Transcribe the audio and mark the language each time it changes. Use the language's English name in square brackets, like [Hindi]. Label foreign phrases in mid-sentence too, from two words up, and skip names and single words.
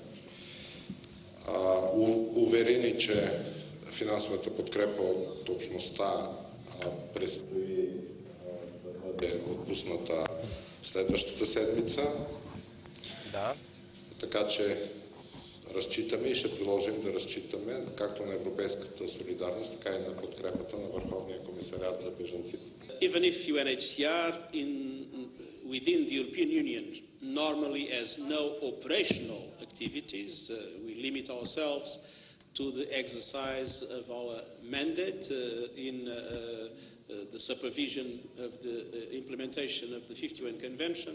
[Bulgarian] Увери ни, че финансовата подкрепа от общността предстои да бъде отпусната следващата седмица. Да. Така че разчитаме и ще продължим да разчитаме както на европейската солидарност, така и на подкрепата на Върховния комисариат за бежанците. [English] Even if UNHCR within the European Union normally has no operational activities, we limit ourselves to the exercise of our mandate in the supervision of the implementation of the 51 Convention.